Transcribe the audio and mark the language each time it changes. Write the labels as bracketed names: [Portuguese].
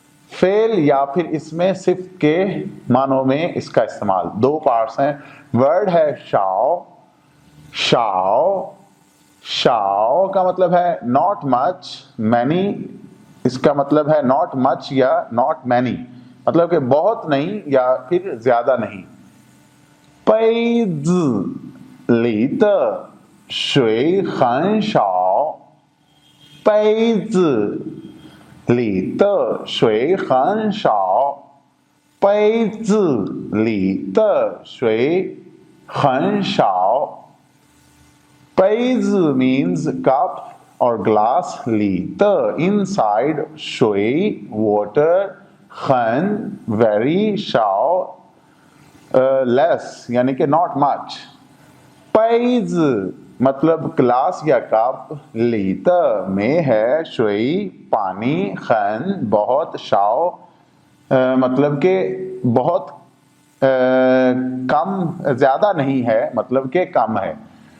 [Hindi] Fail या फिर इसमें सिर्फ के मानों में इसका इस्तेमाल। दो पार्ट्स हैं। वर्ड है शाओ। शाओ, शाओ का मतलब है [English] not much, [Hindi] मैनी इसका मतलब है नॉट मच या [English] not many, [Hindi] मतलब कि बहुत नहीं या फिर ज्यादा नहीं। [Chinese] 杯子里的水很少，杯子里的水很少，杯子里的水很少。 [English] 杯子 means cup or glass, 里的 inside, 水 water, 很 very, 少 less [Hindi] यानी कि [English] not much। [Hindi] 杯子मतलब ग्लास या कप, 里的 में है 水 पानी, 很 बहुत, 少 मतलब कि बहुत कम, ज्यादा नहीं है, मतलब कि कम है।